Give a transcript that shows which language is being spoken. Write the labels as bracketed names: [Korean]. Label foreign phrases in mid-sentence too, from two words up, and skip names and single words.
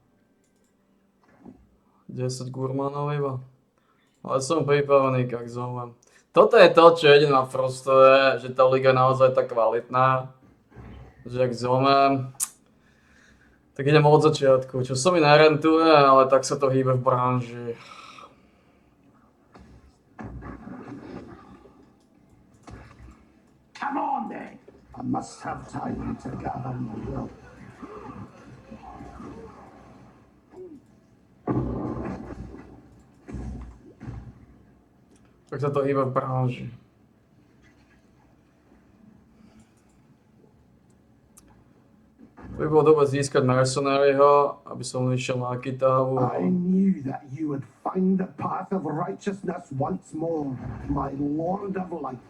[Slovak] 10 gurmánov iba. Ale som pripravený, jak zomem. Toto je to, čo jediné ma frustruje, že tá liga je naozaj tak kvalitná. Že ak zomem, tak idem od začiatku. Čo sa mi nerentuje, ale tak sa to hýbe v branži. [English] Come on then! I must have time to gather my will. [Slovak] Tak sa to hýbe v branži. To by bolo dobre získať mercenaryho, aby som išiel na Kitavu. [English] I knew that you would find the path of righteousness once more, my Lord of Light.